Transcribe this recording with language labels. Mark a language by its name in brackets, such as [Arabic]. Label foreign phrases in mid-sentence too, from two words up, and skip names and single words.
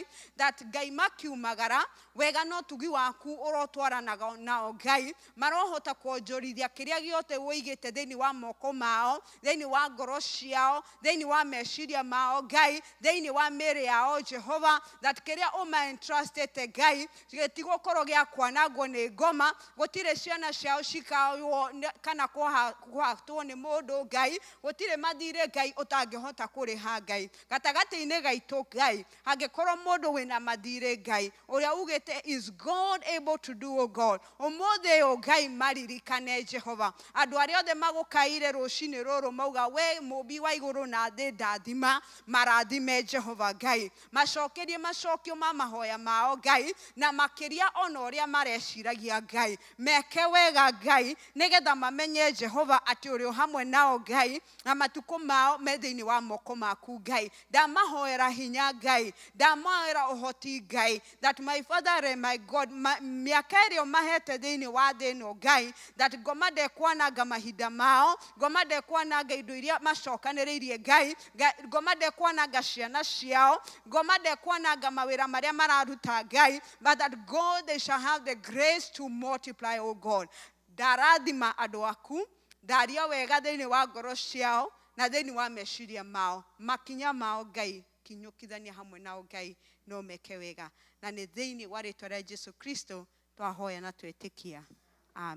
[Kikuyu] that Ngai makiumagara wega no tugi waku urotwaranaga nao Ngai, marohota kuonjorithia kiria giothe wigite thiini wa moko mao, thiini wa ngoro ciao, thiini wa meciria mao Ngai, thiini wa mĩĩrĩ yao Jehova, that kiria umaentrustete Ngai gĩtigũkorwo gĩa kwanangwo nĩ ngoma, gũtirĩ ciana ciao cikaywo kana kũhatwo nĩ mũndũ Ngai, gũtirĩ mathirĩ Ngai ũtangĩhota kũrĩha Ngai. Gatagatĩ-inĩ gaitũ Ngai hangĩkorwo mũndũ wĩna mathirĩ Ngai ũrĩa ugĩte [English] is God able to do, O God, [Kikuyu] ũmũthĩ ũyũ Ngai maririkane Jehova. Andũ arĩa othe magũkaire rũcinĩ rũrũ mauga we mũmbi wa igũrũ na thĩ ndathima, marathime Jehova Ngai, macokerie macokio ma mahoya mao Ngai, na makĩria ona ũrĩa mareciragia Ngai, meke wega Ngai nigetha mamenye Jehova atĩ ũrĩ hamwe nao Ngai, na matukũ mao me thĩinĩ wa moko maku Ngai. Ndamahoera hinya Ngai, ndamahoera ũhoti Ngai, [English] that my Father and my God, [Kikuyu] mĩaka ĩrĩa mahete thĩinĩ wa thĩ ĩno Ngai, that ngoma ndekwananga mahinda mao, ngoma ndekwananga indo iria macokanĩrĩirie Ngai, ngoma ndekwananga ciana ciao, ngoma ndekwananga mawĩra marĩa mararuta Ngai, [English] but that God they shall have the grace to multiply, O God. [Kikuyu] Ndarathima andũ aku, ndaria wega thĩinĩ wa ngoro ciao na thĩinĩ wa meciria mao, makinya mao Ngai kinyũkithania hamwe nao Ngai no meke wega, na nĩ thĩinĩ wa rĩĩtwa rĩa Jesu Kristo twahoya na twĩtĩkia, amen.